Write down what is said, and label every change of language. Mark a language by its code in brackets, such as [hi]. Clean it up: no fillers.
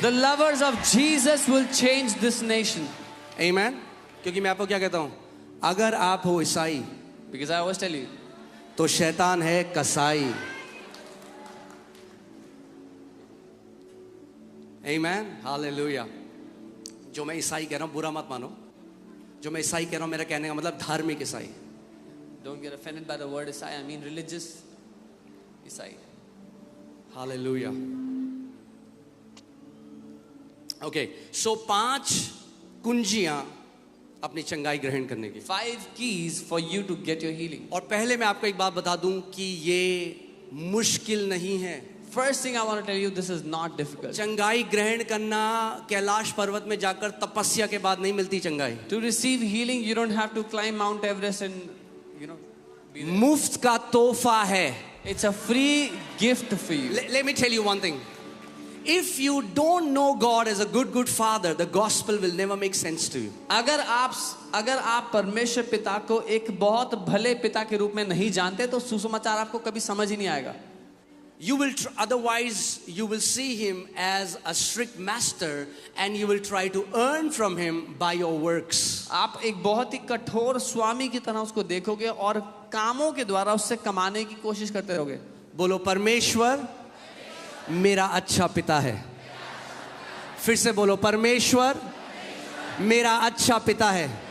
[en] The lovers of Jesus will change this nation. [hi] आमीन. क्योंकि मैं आपको क्या कहता हूं, अगर आप हो ईसाई [en] Because I always tell you, [hi] तो शैतान है कसाई. आमीन. हालेलुया. जो मैं ईसाई कह रहा हूं बुरा मत मानो. जो मैं ईसाई कह रहा हूं मेरा कहने का मतलब धार्मिक ईसाई. [en] don't get offended by the word Isai. I mean religious Isai. [hi] Hallelujah. Okay, सो 5 कुंजियां अपनी चंगाई ग्रहण करने की. [en] 5 keys for you to get your healing. [hi] और पहले मैं आपको एक बात बता दूं कि ये मुश्किल नहीं है. [en] first thing I want to tell you, this is not difficult. [hi] चंगाई ग्रहण करना कैलाश पर्वत में जाकर तपस्या के बाद नहीं मिलती चंगाई। [en] To receive healing, you don't have to climb Mount Everest and, be there. [hi] मुफ्त का तोहफा है। [en] It's a free gift for you. Let me tell you one thing. If you don't know God as a good father, the gospel will never make sense to you. [hi] अगर आप परमेश्वर पिता को एक बहुत भले पिता के रूप में नहीं जानते तो सुसमाचार आपको कभी समझ ही नहीं आएगा। [en] Otherwise you will see him as a strict master and you will try to earn from him by your works. [hi] आप एक बहुत ही कठोर स्वामी की तरह उसको देखोगे और कामों के द्वारा उससे कमाने की कोशिश करते रहोगे। बोलो परमेश्वर मेरा अच्छा पिता है। फिर से बोलो परमेश्वर मेरा अच्छा पिता है।